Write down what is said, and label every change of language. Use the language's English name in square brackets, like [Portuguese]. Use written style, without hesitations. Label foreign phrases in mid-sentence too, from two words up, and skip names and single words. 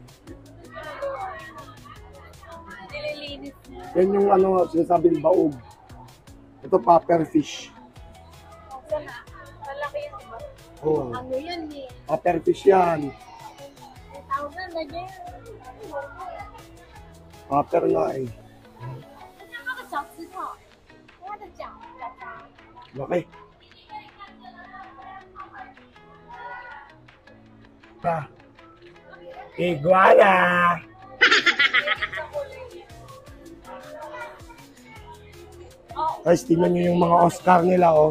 [Filipino] Nililinis niya. Yan yung ano, sinasabing baog. Ito, [English] puffer fish. [Filipino] Sana, malaki yan, diba? Oh, Ano yan eh? [English] puffer fish yan. [Filipino] 1,000 na dyan. Puffer nga eh. [Chinese] 那个小石头，它的脚比较大。 [Filipino] Laki. Iguana! Guys, tingnan nyo yung mga Oscar nila, oh.